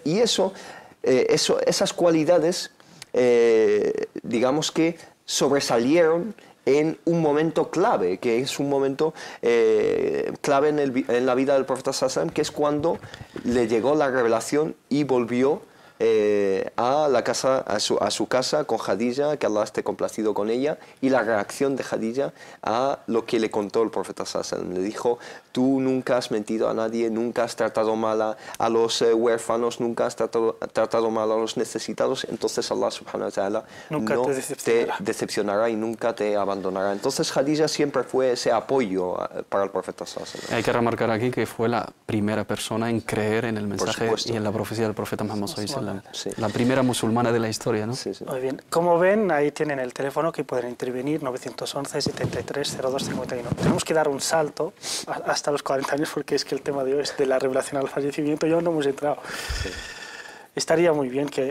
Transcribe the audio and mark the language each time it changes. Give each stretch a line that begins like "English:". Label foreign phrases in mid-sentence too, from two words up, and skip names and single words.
Spanish: Y esas cualidades, digamos que sobresalieron en un momento clave, que es un momento clave en la vida del profeta Sallallahu, que es cuando le llegó la revelación y volvió a su casa con Khadija, que Allah esté complacido con ella, y la reacción de Khadija a lo que le contó el profeta Sallallahu. Le dijo, tú nunca has mentido a nadie, nunca has tratado mal a los huérfanos, nunca has tratado mal a los necesitados, entonces Allah
Arabic: سبحانه وتعالى
Spanish: Nunca no te decepcionará y nunca te abandonará. Entonces Khadija siempre fue ese apoyo para el profeta Sallallahu. Hay que remarcar aquí que fue la primera persona en creer en el mensaje y en la profecía del profeta Muhammad
Arabic: صلى الله عليه وسلم.
Spanish: Sí. La primera musulmana de la historia, ¿no? Sí, sí. Muy bien. Como ven, ahí tienen el teléfono que pueden intervenir, 911 73 02 51. Tenemos que dar un salto hasta los 40 años, porque es que el tema de hoy es de la revelación al fallecimiento, y aún no hemos entrado. Sí. Estaría muy bien que...